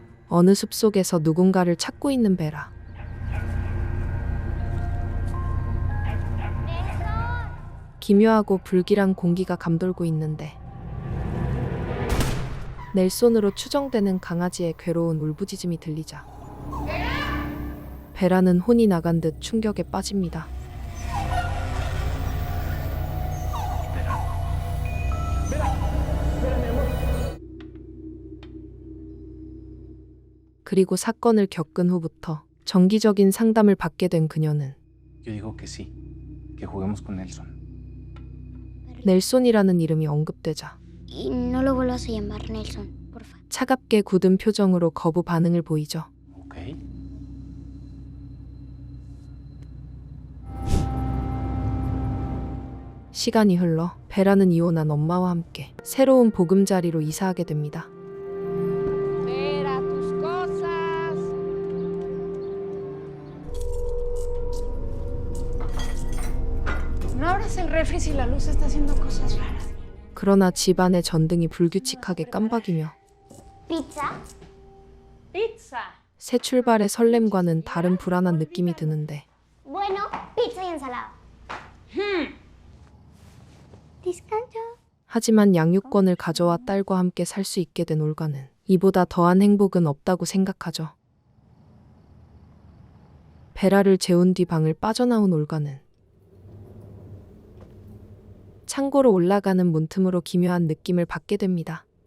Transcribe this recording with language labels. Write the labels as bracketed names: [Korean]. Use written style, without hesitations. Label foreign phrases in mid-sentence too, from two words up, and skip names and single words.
[Korean] 어느 숲속에서 누군가를 찾고 있는 베라. 기묘하고 불길한 공기가 감돌고 있는데 넬손으로 추정되는 강아지의 괴로운 울부짖음이 들리자 베라는 혼이 나간 듯 충격에 빠집니다. 그리고 사건을 겪은 후부터 정기적인 상담을 받게 된 그녀는 [Spanish] Yo digo que sí, que juguemos con Nelson. [Korean] 넬손이라는 이름이 언급되자 [Spanish] Y no lo vuelvas a llamar Nelson, porfa. [Korean] 차갑게 굳은 표정으로 거부 반응을 보이죠. [Spanish] Ok. [Korean] 시간이 흘러 베라는 이혼한 엄마와 함께 새로운 보금자리로 이사하게 됩니다. [Spanish] Vera, tus cosas. No abras el refri si la luz está haciendo cosas raras. [Korean] 그러나 집안의 전등이 불규칙하게 깜박이며 [Spanish] ¿Pizza? Pizza. [Korean] 새 출발의 설렘과는 다른 불안한 느낌이 드는데 [Spanish] Bueno, pizza y ensalada. Descanso. [Korean] 하지만 양육권을 가져와 딸과 함께 살 수 있게 된 올가는 이보다 더한 행복은 없다고 생각하죠. 베라를 재운 뒤 방을 빠져나온 올가는 창고로 올라가는 문틈으로 기묘한 느낌을 받게 됩니다.